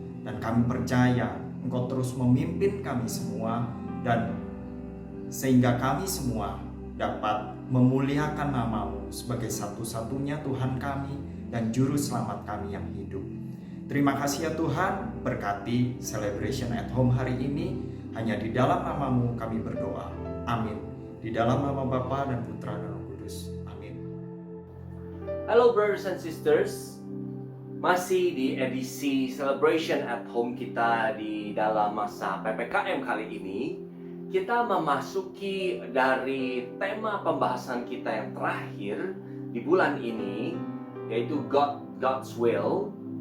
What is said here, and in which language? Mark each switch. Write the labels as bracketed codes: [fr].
[id] Dan kami percaya Engkau terus memimpin kami semua, dan sehingga kami semua dapat memuliakan nama-Mu sebagai satu-satunya Tuhan kami dan Juru Selamat kami yang hidup. Terima kasih ya Tuhan, berkati celebration at home hari ini. Hanya di dalam nama-Mu kami berdoa. Amin. Di dalam nama Bapa dan Putra dan Roh Kudus. Amin. [en] Hello brothers and sisters. [id] Masih di edisi celebration at home kita di dalam masa PPKM kali ini, kita memasuki dari tema pembahasan kita yang terakhir di bulan ini, yaitu God's Will.